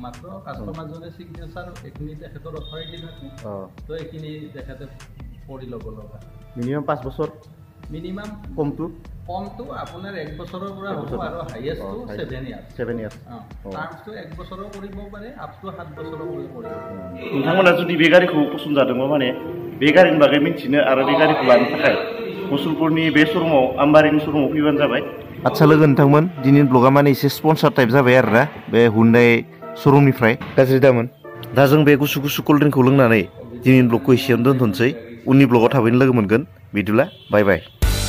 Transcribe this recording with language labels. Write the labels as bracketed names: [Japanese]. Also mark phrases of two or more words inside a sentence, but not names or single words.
[Assamese] মাত্ৰ কাষ্টমাৰজনে ছিগনেচাৰ এইখিনি তেখেতৰ অথৰিটি থাকে, তো এইখিনি তেখেতে কৰি ল'ব লগা। মিনিমাম 5 বছৰ মিনিমাম কমটো আপোনাৰ 1 বছৰৰ পৰা হ'ব আৰু হাইয়েষ্টটো 7 ইয়াৰ্ছ 7 ইয়াৰ্ছ টাৰ্মছটো 1 বছৰৰ কৰিব পাৰে [English] up to [Assamese] 7 বছৰৰ কৰিব পাৰে [Bodo] नोंथांमोना जुदि बे गारिखौ पसन्द जादोंबा माने बे गारिनि बागै मिथिनो आरो बे गारिखौ लानो थाखाय मुसलपुरनि बे श'रुमाव आम्बारिनि श'रुमाव फैबानो जाबाय आदसा लोगो नोंथांमोन दिनैनि ब्लगा माने एसे [English] sponsor type [Bodo] जाबाय आरोना बे हुन्डाइ श'रुमनिफ्राय गाज्रि दामोन दा जों बे गुसु गुसु [English] cold drink [Bodo] लोंनानै दिनैनि ब्लगखौ एसेयावनो दोनथ'नोसै उननि ब्लगाव थाबैनो लोगो मोनगोन बिदिब्ला [English] bye bye